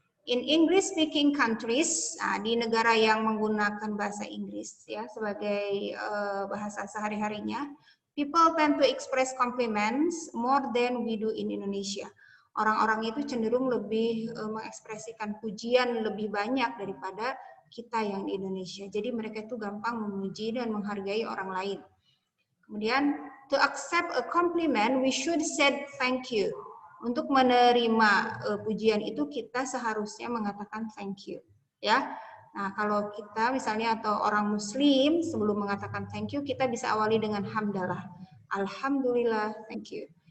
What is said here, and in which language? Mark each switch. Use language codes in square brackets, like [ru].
[en] In English-speaking countries, [id] di negara yang menggunakan bahasa Inggris, ya, sebagai bahasa sehari-harinya, [en] people tend to express compliments more than we do in Indonesia. [id] Orang-orang itu cenderung lebih mengekspresikan pujian lebih banyak daripada kita yang di Indonesia. Jadi mereka itu gampang memuji dan menghargai orang lain. [en] Kemudian, to accept a compliment, we should say thank you. [id] Untuk menerima pujian itu kita seharusnya mengatakan [en] thank you. [id] Ya. Nah, kalau kita misalnya atau orang Muslim sebelum mengatakan thank you, kita bisa awali dengan hamdalah. [en] Alhamdulillah, thank you.